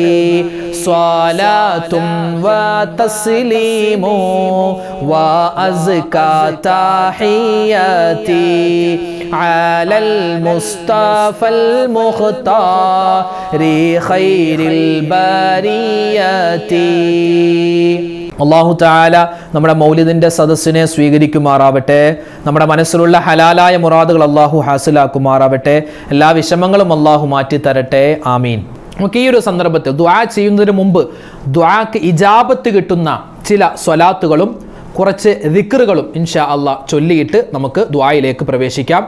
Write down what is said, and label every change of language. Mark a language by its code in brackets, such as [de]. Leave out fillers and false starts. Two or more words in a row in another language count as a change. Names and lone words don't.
[ar] صلاة وتسليم وأزكى تحياتي على المصطفى المختار خير البريات. [ml] അല്ലാഹു തആല നമ്മുടെ മൗലിദിന്റെ സദസ്സിനെ സ്വീകരിക്കുമാറാവട്ടെ. നമ്മുടെ മനസ്സിലുള്ള ഹലാലായ മുറാദുകൾ അല്ലാഹു ഹാസിലാക്കുമാറാവട്ടെ. എല്ലാ വിഷമങ്ങളും അല്ലാഹു മാറ്റി തരട്ടെ. ആമീൻ. നമുക്ക് ഈ ഒരു സന്ദർഭത്തിൽ ദുആ ചെയ്യുന്നതിന് മുമ്പ് ദുആക്ക് ഇജാബത്ത് കിട്ടുന്ന ചില സ്വലാത്തുകളും കുറച്ച് ദിക്റുകളും [ar] إن شاء الله [ml] ചൊല്ലിയിട്ട് നമുക്ക് ദുആയിലേക്ക് പ്രവേശിക്കാം.